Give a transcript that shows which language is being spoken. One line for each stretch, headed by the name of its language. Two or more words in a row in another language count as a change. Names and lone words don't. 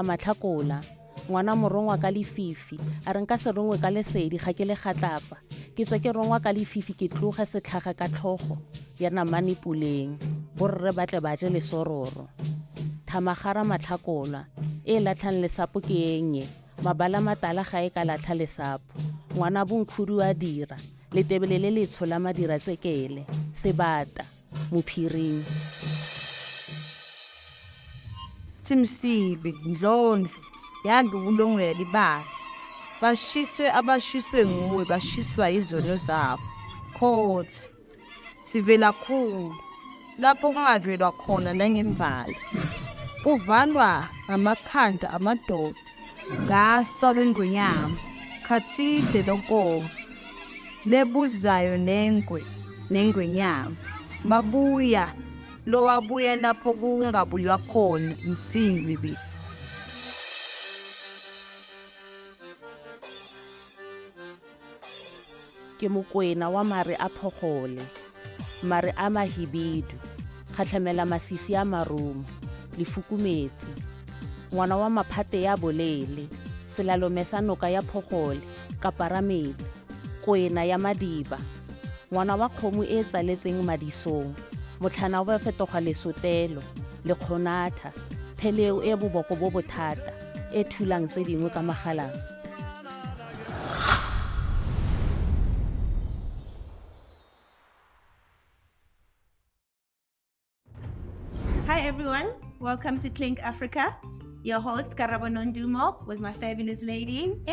Tswana: matlhakola ngwana morongwa ka lefifi a re nka se rongwe ka lesedi ga ke le gatlapa ke tswa ke rongwa ka lefifi ke tloga setlhaga ka tlhogo ya namane puleng borre batle ba je lesororo thamagara matlhakola e latlhang lesapo ke enye mabala matala ga e ka latlha lesapo ngwana bonkhudu a dira letebele le letsho la madira tsekele sebata mophiring
Zulu: Timsibi ndlondlo yange ulongela ibala abashiswe nguwe bashiswa izono zabo khotha sivela khulu lapho kungadlelwa khona nangembali uvalwa ngamakhanda amadoda ngaso lengonyama khathide lonkomo lebuzayo nengwenyama babuya lo wabuya lapho kungabuywa khona insimbi
Tswana: ke mokwena wa mare a phogole mare a mahibidu kgatlhamela masisi a marumo lefukumetse ngwana wa maphate ya bolele selalome sa noka ya phogole kaparametsi kwena ya madiba ngwana wa kgomo e tsaletseng madisong motlhana wa fetoga lesotelo le kgonatha pheleo e boboko bo bothata e thulang tse dingwe ka magalang
English: Hi everyone, welcome to Klink Africa. Your host Karabo Nondumo with my fabulous ladies.